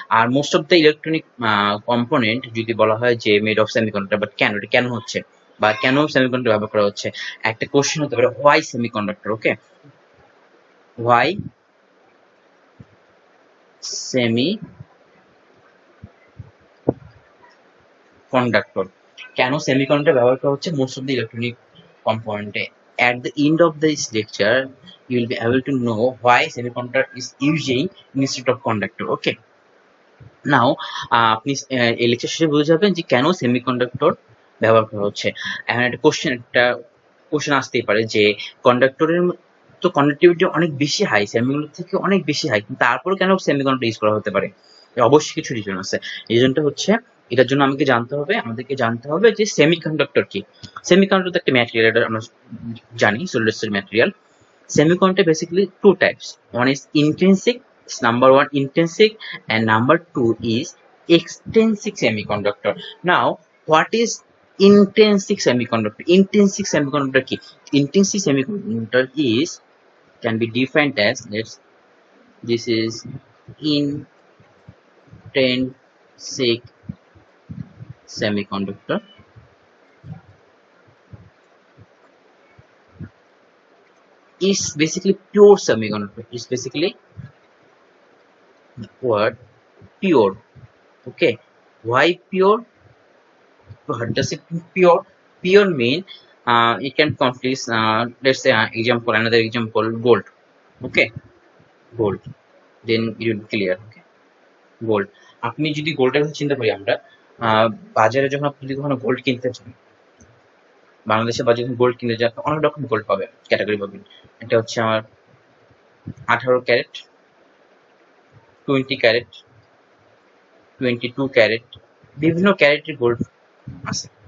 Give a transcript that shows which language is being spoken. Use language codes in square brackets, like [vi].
[bn] আর [en] most of the electronic component [bn] যদি বলা হয় যে [en] made of semiconductor, [bn] বাট কেন এটা কেন হচ্ছে বা কেন সেমিকন্ডাক্টর ব্যবহার করা হচ্ছে, একটা কোশ্চেন হতে পারে [en] Why semiconductor. [bn] Okay, [en] why semiconductor, [bn] কেন সেমিকন্ডাক্টর ব্যবহার করা হচ্ছে [en] Most of the electronic কম্পোনেন্টে। At the end of this lecture, you will be able to know why semiconductor is using instead of conductor. Okay. [bn] Now, আপনি এই lecture শেষে বুঝে যাবেন যে কেন সেমিকন্ডাক্টর ব্যবহার করা হচ্ছে। এখন একটা কোশ্চেন আসতেই পারে যে কন্ডাক্টরের তো কন্ডাক্টিভিটি অনেক বেশি হাই, সেমিকন্ডাক্টর থেকে অনেক বেশি হাই, কিন্তু তারপরে কেন সেমিকন্ডাক্টর ইউজ করা হতে পারে? অবশ্যই কিছু রিজন আছে। রিজনটা হচ্ছে, এটার জন্য আমাদেরকে জানতে হবে যে সেমিকন্ডাক্টর কি। সেমিকন্ডাক্টর একটা ম্যাটেরিয়াল, এটা আমরা জানি, solid state material. [en] Semiconductor basically two types. One is intrinsic, number one intrinsic, and number two is extrinsic semiconductor. Now, what is intrinsic semiconductor? Intrinsic semiconductor key. Intrinsic semiconductor is can be defined as this is intrinsic semiconductor is basically pure semiconductor. Is basically the word pure. Okay, why pure? What does it mean pure? Pure mean it can confuse, let's say another example, gold. Okay, gold, then it will be clear. Okay, gold, [bn] আপনি যদি গোল্ডের কথা চিন্তা করি আমরা, বাজারে যখন আপনি যদি কখনো গোল্ড কিনতে চান, বাংলাদেশের বাজারে যখন গোল্ড কিনতে যান অনেক রকম গোল্ড পাবেন, ক্যাটাগরি পাবেন। এটা হচ্ছে আমার 18 ক্যারেট, 20 ক্যারেট, 22 ক্যারেট, বিভিন্ন ক্যারেটের গোল্ড আছে।